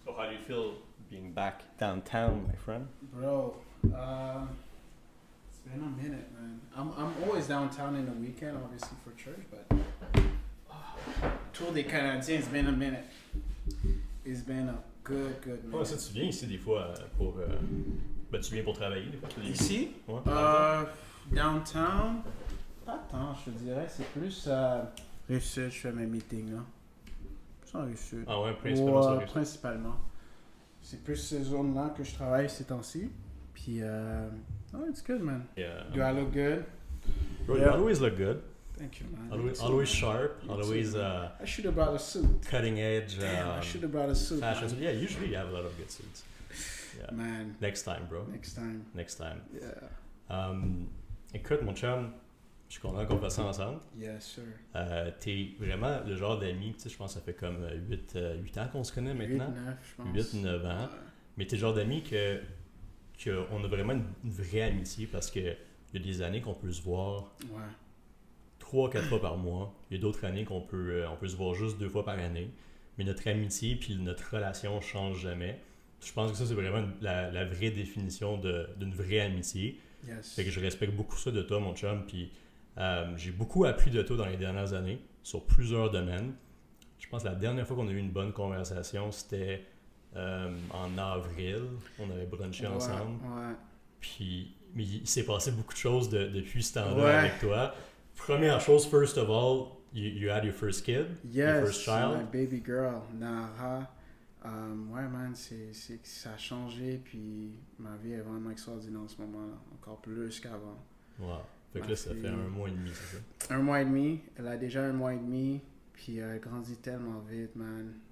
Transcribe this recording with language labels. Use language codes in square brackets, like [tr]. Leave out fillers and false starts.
[en] you feel being back downtown, my friend? Bro, it's been a minute, man. I'm always downtown in the weekend, obviously for church, but Tour des Canadiens, it's been a minute. It's been a good minute. [fr] Ouais, ça, tu viens ici des fois pour. Ben, tu viens pour travailler, des fois. Ici? Ouais. Downtown? Pas tant, je te dirais. C'est plus Rive-Sud, je fais mes meetings, là. Plus en Rive-Sud. Ah ouais, principalement sur Rive-Sud. Principalement. C'est plus ces zones-là que je travaille ces temps-ci. [en] Puis, oh, it's good, man. Yeah. Do I look good? Bro, you always look good. Thank you, man. Always sharp. You Always too. I should have brought a suit. cutting edge. Damn, I should have brought a suit. Fashion. Man. Yeah, usually you have a lot of good suits. Yeah. Man. Next time, bro. Next time. Next time. Yeah. [fr] Écoute, mon chum, je suis content qu'on fasse ça ensemble. [en] Yes, sir. [fr] T'es vraiment le genre d'ami, tu sais, je pense que ça fait comme 8 ans qu'on se connaît maintenant. 8-9, je pense. 8-9 ans. Ouais. Mais t'es le genre d'ami que on a vraiment une vraie amitié parce que il y a des années qu'on peut se voir Ouais. 3-4 fois par mois. Il y a d'autres années on peut se voir juste 2 fois par année. Mais notre amitié puis notre relation change jamais. Je pense que ça, c'est vraiment la vraie définition d'une vraie amitié. [en] Yes. [fr] Fait que je respecte beaucoup ça de toi, mon chum. Puis j'ai beaucoup appris de toi dans les dernières années sur plusieurs domaines. Je pense que la dernière fois qu'on a eu une bonne conversation, c'était en avril. On avait brunché ensemble. Ouais. Puis, mais il s'est passé beaucoup de choses depuis ce temps-là Ouais. avec toi. Première chose, [en] first of all, you had your first kid, your first Yes, child. my baby girl, Nara. [fr] Ouais, man, ça a changé, puis ma vie est vraiment extraordinaire en ce moment-là, encore plus qu'avant. Wow. Fait que Ma là, ça fille- fait 1 mois et demi, c'est ça? 1 mois et demi, elle a déjà 1 mois et demi, puis elle grandit tellement vite, man.